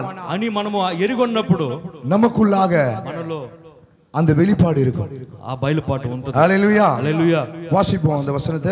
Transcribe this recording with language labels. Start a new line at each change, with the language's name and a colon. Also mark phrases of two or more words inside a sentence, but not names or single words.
Telugu: అని మనము ఎరిగొన్నప్పుడు
Tamil: நமக்குள்ளாக
Telugu: మనలో
Tamil: அந்த வெளிப்பாடு இருக்கும்.
Telugu: ఆ బయలుపాటు ఉంటుంది.
Tamil: ஹalleluya
Telugu: హల్లెలూయా.
Tamil: வாசிப்போம் அந்த வசனத்தை.